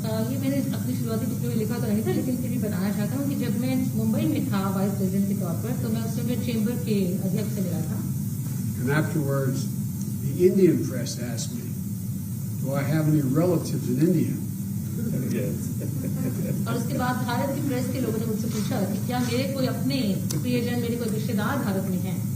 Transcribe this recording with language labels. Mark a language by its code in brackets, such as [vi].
[hi] ये मैंने अपनी शुरुआती टिप्पणी में लिखा तो नहीं था लेकिन फिर भी बताना चाहता हूँ कि जब मैं मुंबई में था वाइस प्रेसिडेंट के तौर पर तो मैं उस समय चेंबर के अध्यक्ष से मिला था. [en] And afterwards, the Indian press asked me, "Do I have any relatives in India?" [hi] और उसके बाद भारत की प्रेस के लोगों ने मुझसे पूछा कि क्या मेरे कोई अपने प्रियजन मेरे कोई रिश्तेदार भारत में हैं.